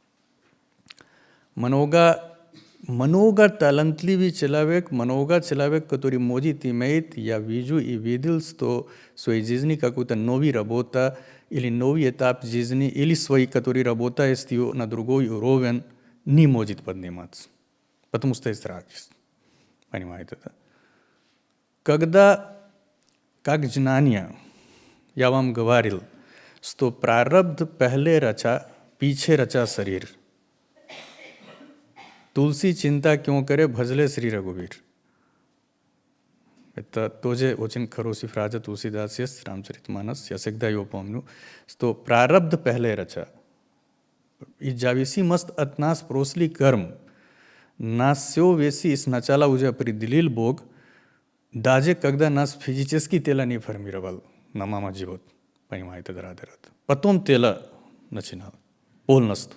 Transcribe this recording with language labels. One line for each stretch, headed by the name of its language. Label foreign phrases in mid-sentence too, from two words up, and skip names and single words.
Russian: Много талантливый человек, который может иметь, я вижу и видел, что в своей жизни какую-то новую работу или новый этап жизни, или своей, который работает на другой уровень, не может подниматься, потому что страх есть, понимаете, да? Когда, как знание, я вам говорил, что
Hindi: प्रारब्ध पहले रचा, पीछे रचा शरीर. Тулси चिंता क्यों करे, भजले श्री रघुवीर.
Russian: Это тоже очень хороший фраза Тулсидас есть, Рамчаритманас, я всегда ее помню, что
Hindi: प्रारब्ध पहले रचा.
Russian: И зависимость от нас прошлый карм. Нас все вещи сначала уже определил Бог, даже когда нас физически тело не формировал на мама живот, понимаете, Радha. Потом тело начинало полностью.